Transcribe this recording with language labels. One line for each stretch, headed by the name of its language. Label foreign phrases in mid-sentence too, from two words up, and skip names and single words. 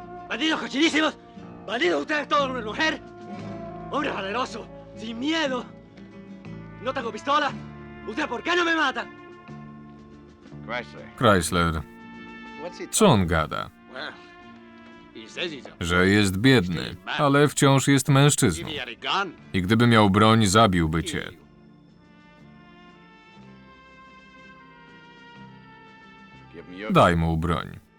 Spanish: ¡Malditos cochinísimos! ¡Malditos ustedes todos una mujer! ¡Hombre valeroso! ¡Sin miedo! ¡No tengo pistola! ¿Usted por qué no me mata?
Polish: Chrysler, co on gada? Że jest biedny, ale wciąż jest mężczyzną. I gdyby miał broń, zabiłby cię. Daj mu broń.